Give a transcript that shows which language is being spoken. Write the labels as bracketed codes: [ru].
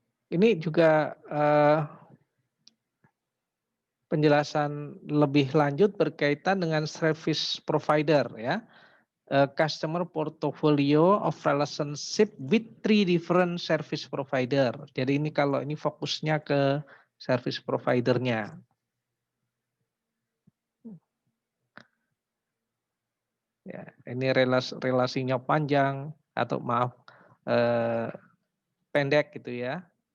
[id] Ini juga penjelasan lebih lanjut berkaitan dengan service provider ya. [en] Customer portfolio of relationship with 3 different service provider. [id] Jadi ini kalau ini fokusnya ke service providernya. Ya, ini relasinya panjang atau maaf pendek gitu ya.